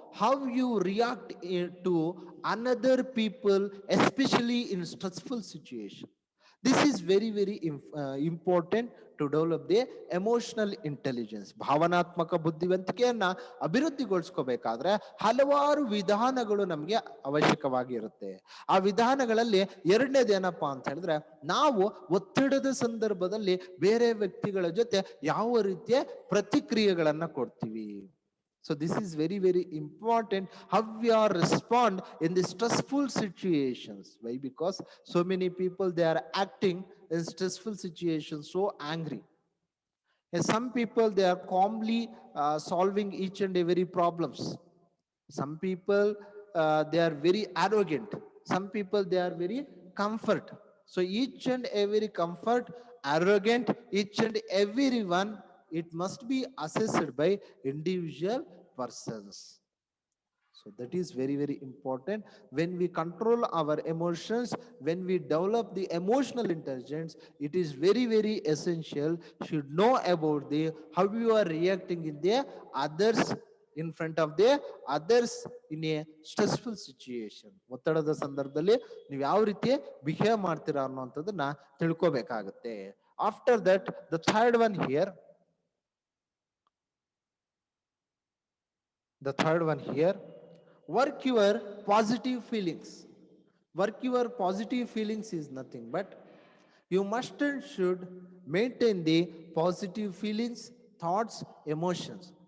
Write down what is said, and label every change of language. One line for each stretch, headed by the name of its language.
English: how you react to another people, especially in stressful situation. This is very very important to develop the emotional intelligence.
Kannada: ಭಾವನಾತ್ಮಕ ಬುದ್ಧಿವಂತಿಕೆಯನ್ನ ಅಭಿವೃದ್ಧಿಗೊಳಿಸ್ಕೋಬೇಕಾದ್ರೆ ಹಲವಾರು ವಿಧಾನಗಳು ನಮಗೆ ಅವಶ್ಯಕವಾಗಿರುತ್ತೆ. ಆ ವಿಧಾನಗಳಲ್ಲಿ ಎರಡನೇದೇನಪ್ಪಾ ಅಂತ ಹೇಳಿದ್ರೆ, ನಾವು ಒತ್ತಡದ ಸಂದರ್ಭದಲ್ಲಿ ಬೇರೆ ವ್ಯಕ್ತಿಗಳ ಜೊತೆ ಯಾವ ರೀತಿಯ ಪ್ರತಿಕ್ರಿಯೆಗಳನ್ನ ಕೊಡ್ತೀವಿ.
English: So this is very very important, how we are respond in the stressful situations. Why? Because so many people, they are acting in stressful situations so angry, and some people, they are calmly solving each and every problems. Some people, they are very arrogant. Some people, they are very comfort. So each and every comfort, arrogant, each and every one, it must be assessed by individual persons. So that is very very important. When we control our emotions, when we develop the emotional intelligence, it is very very essential, should know about the how you are reacting in the others, in front of the others in a stressful situation.
Kannada: ಒತ್ತಡದ ಸಂದರ್ಭದಲ್ಲಿ ನೀವು ಯಾವ ರೀತಿ behave ಮಾಡ್ತೀರಾ ಅನ್ನುವಂಥದ್ದನ್ನ ತಿಳ್ಕೋಬೇಕಾಗುತ್ತೆ.
English: After that, the third one here, the third one here, work your positive feelings. Work your positive feelings is nothing but you must and should maintain the positive feelings, thoughts, emotions.